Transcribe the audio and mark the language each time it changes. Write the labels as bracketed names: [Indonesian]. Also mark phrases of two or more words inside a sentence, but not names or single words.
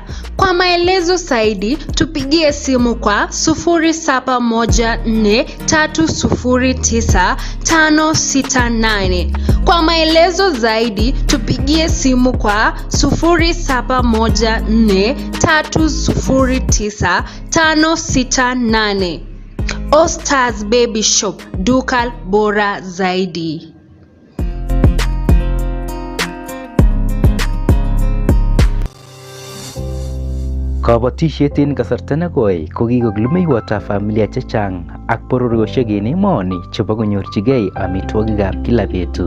[Swahili] Kwa maelezo zaidi tupigie simu kwa 0714309568. Kwa maelezo zaidi tupigie simu kwa 0714309568. Ostars Baby Shop, duka bora zaidi. [Kalenjin] Kabatisiet en kasarta nekoi ko kikokilumeiwotab familia chechang ak bororiosiek en emoni chebo konyorchigei amitwogikab kila betut.